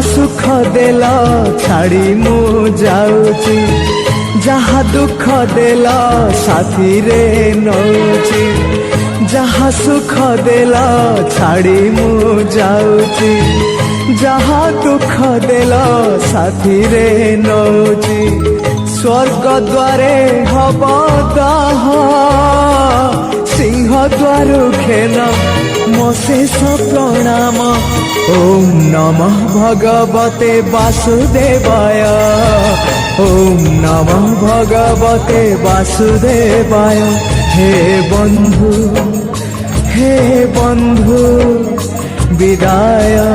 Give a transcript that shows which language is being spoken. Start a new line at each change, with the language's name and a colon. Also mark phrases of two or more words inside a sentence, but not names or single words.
Odia: ସୁଖ ଦେଲା ଛାଡ଼ି ମୁଁ ଯାଉଛି ଯହାଁ ଦୁଃଖ ଦେଲା ସାଥୀ ରେ ନଉଛି ଯହାଁ ସୁଖ ଦେଲା ଛାଡ଼ି ମୁଁ ଯାଉଛି ଯହାଁ ଦୁଃଖ ଦେଲା ସାଥୀ ରେ ନଉଛି ସ୍ୱର୍ଗ ଦ୍ୱାରେ ହବ ଦାହ ସିଂହ ଦ୍ୱାର ଖେନ ମୋ ଶେଷ ପ୍ରଣାମ
Sanskrit: ओम नमः भगवते वासुदेवाय ओम नमः भगवते वासुदेवाय
Odia: ହେ ବନ୍ଧୁ ବିଦାୟ